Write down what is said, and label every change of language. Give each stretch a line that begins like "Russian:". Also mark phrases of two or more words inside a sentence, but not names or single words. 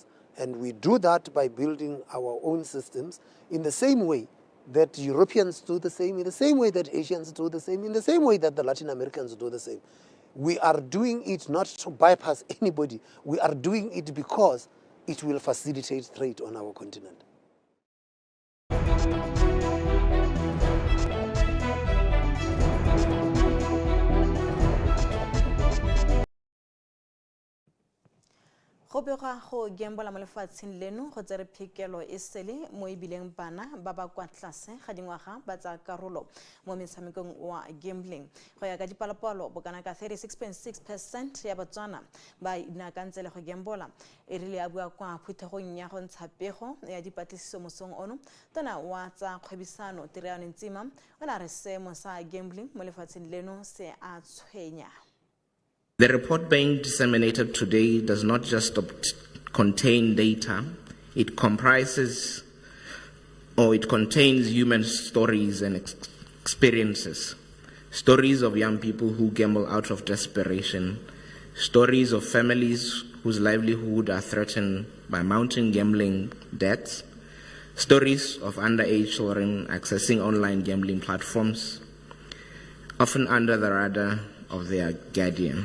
English: And we do that by building our own systems in the same way that Europeans do the same, in the same way that Asians do the same, in the same way that the Latin Americans do the same. We are doing it not to bypass anybody. We are doing it because it will facilitate trade on our continent.
Tswana: Go bega go gembola mo lefatsheng leno go tsere phekelo e sele mo ebileng bana ba ba kwa tlase ga dingwaga ba tsa karolo mo metshamekong wa gambling go ya ka dipalopalo bokana ka 36.6% ya batswana ba inakantse le go gembola e rile a bua kwa phuthegong ya go ntsha pego ya dipatlisiso mosong ono tona wa tsa kgwebisano Tirano Ntsima o na re seemo sa gambling mo lefatsheng leno se a tshwenya.
English: The report being disseminated today does not just contain data, it contains human stories and experiences. Stories of young people who gamble out of desperation, stories of families whose livelihood are threatened by mounting gambling debts, stories of underage children accessing online gambling platforms, often under the radar of their guardian.